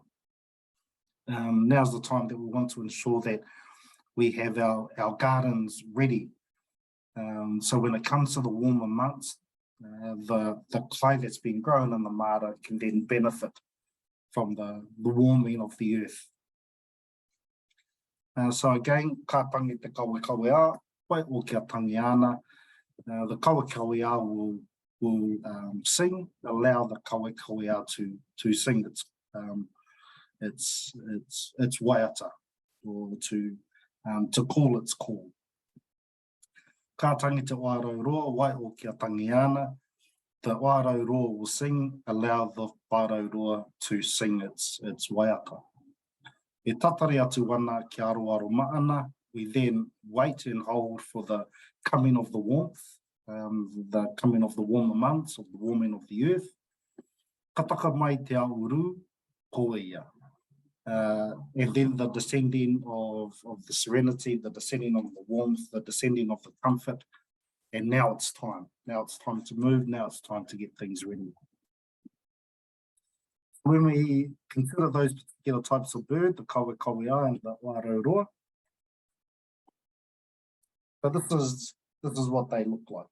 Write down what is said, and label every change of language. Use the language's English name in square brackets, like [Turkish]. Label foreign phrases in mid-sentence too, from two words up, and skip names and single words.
[English] Now's the time that we want to ensure that we have our gardens ready. So when it comes to the warmer months, the clay that's been grown in the mara can then benefit from the warming of the earth. So again, [Māori] ka tangi te kawekawea, wai o kia tangi ana. [English] The kawekawea will sing, allow the kawekawea to sing its waiata, or to call its call. [Māori] Ka tangi te wārauroa, wai o kia tangi ana. [English] The wārauroa will sing, allow the wārauroa to sing its waiata. [Māori] E tatari atu wana ki aroaro maana, [English] we then wait and hold for the coming of the warmth, the coming of the warmer months, of the warming of the earth. [Māori] Ka taka mai te a uru, ko ia. [English] And then the descending of the serenity, the descending of the warmth, the descending of the comfort. And now it's time. Now it's time to move. Now it's time to get things ready. When we consider those particular types of bird, the kawekawea and the wārauroa, so this is what they look like.